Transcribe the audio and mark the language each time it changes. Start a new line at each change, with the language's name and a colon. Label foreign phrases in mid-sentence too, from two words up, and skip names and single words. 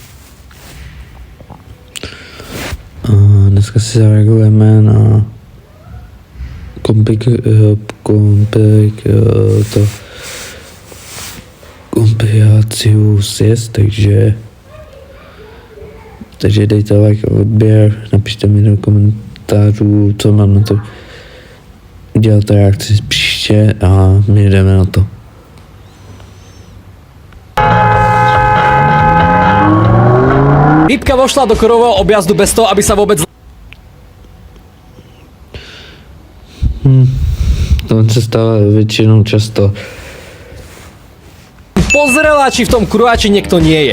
Czech: Dneska si zareagujeme na kompiláciu siest, takže dejte like a odběr, napište mi do komentářů, co mám na to dělat reakci příště a my jdeme na to.
Slovak: Typka vošla do kruhového objazdu bez toho, aby sa vôbec...
Czech: To se stává většinou často.
Slovak: Pozrela, či v tom kruhači niekto nie je.